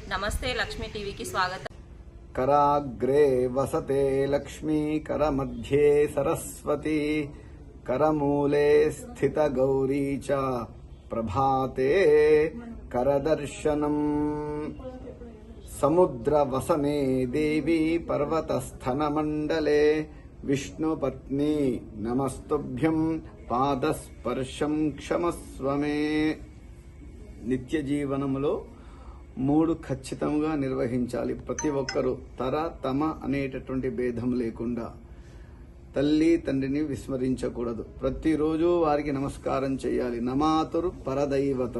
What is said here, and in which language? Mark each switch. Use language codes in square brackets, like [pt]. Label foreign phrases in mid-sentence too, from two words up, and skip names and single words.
[te] నమస్తే లక్ష్మీ టీవీకి స్వాగతం. [sa] कराग्रे वसते लक्ष्मी करमध्ये सरस्वती करमूले स्थितगौरी च प्रभाते करदर्शनम् समुद्रवसने देवी पर्वतस्थनमण्डले विष्णुपत्नी नमस्तुभ्यं पादस्पर्शं क्षमस्व मे. [te] నిత్య జీవనములో 3 ఖచ్చితంగా నిర్వహించాలి. ప్రతి ఒక్కరూ తమ అనేటటువంటి భేదం లేకుండా తల్లి తండ్రిని విస్మరించకూడదు. ప్రతిరోజు వారికి నమస్కారం చేయాలి. నమాతురు పరదైవతం.